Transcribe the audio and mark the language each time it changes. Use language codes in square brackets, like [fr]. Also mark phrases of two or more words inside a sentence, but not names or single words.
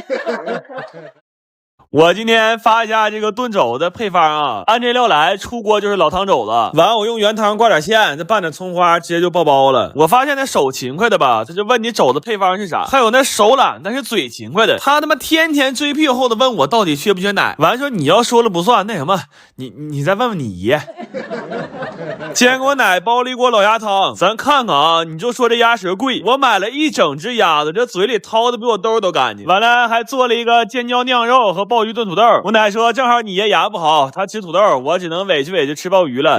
[zh] 我今天發一下這個燉肘的配方啊，按這料來，出鍋就是老湯肘子。完我用原湯掛點芡，再拌點蔥花，直接就爆包了。我發現那手勤快的吧，他就問你肘子配方是啥，還有那手懶但是嘴勤快的，他媽天天追屁股後的問我到底缺不缺奶。完說你要說了不算，那什麼，你再問問你爺。堅果奶包了一鍋老鴨湯，咱看看啊，你就說這鴨舌貴，我買了一整隻鴨子，這嘴裡掏的比我兜都乾淨。完了還做了一個尖椒釀肉和鮑魚燉土豆。我奶說正好你爺牙不好，他吃土豆，我只能委屈吃鮑魚了。